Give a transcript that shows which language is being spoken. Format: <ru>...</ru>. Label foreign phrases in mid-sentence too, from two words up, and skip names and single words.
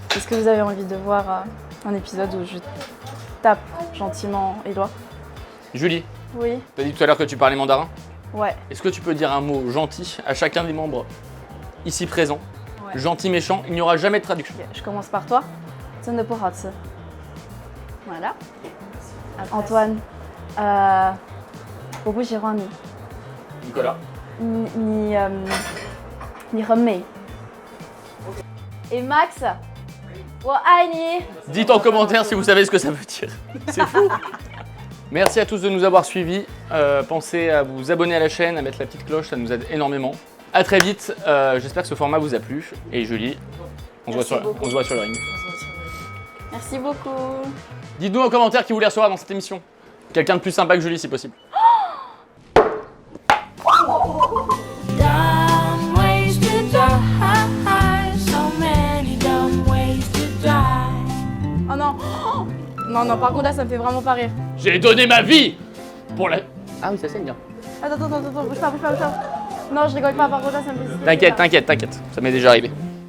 <fr>Est-ce que vous avez envie de voir un épisode où je tape gentiment Éloi? Julie, Oui. tu as dit tout à l'heure que tu parlais mandarin. Ouais. Est-ce que tu peux dire un mot gentil à chacun des membres ici présents? Ouais. Gentil, méchant, il n'y aura jamais de traduction. Ok, je commence par toi.</fr> <zh>真的不好吃.</zh> <fr>Voilà. Antoine,</fr> <zh>我不喜欢你.</zh> <fr>Nicolas.</fr> <zh>你很美. Et Max, 我爱你.</zh> <fr>Dites en commentaire si vous savez ce que ça veut dire. C'est fou. Merci à tous de nous avoir suivis. Pensez à vous abonner à la chaîne, à mettre la petite cloche, ça nous aide énormément. A très vite. J'espère que ce format vous a plu. Et Julie, on se voit sur le ring. Merci beaucoup. Dites-nous en commentaire qui vous les recevra dans cette émission. Quelqu'un de plus sympa que Julie si possible.</fr> <en>Dumb ways to die, so many dumb ways to die.</en> <fr>Oh non. Non, non, par contre là, ça me fait vraiment pas rire. J'ai donné ma vie pour la... Ah oui, ça saigne bien. Attends, bouge pas. Non, je rigole pas, par contre là, ça me fait... T'inquiète, ça m'est déjà arrivé.</fr>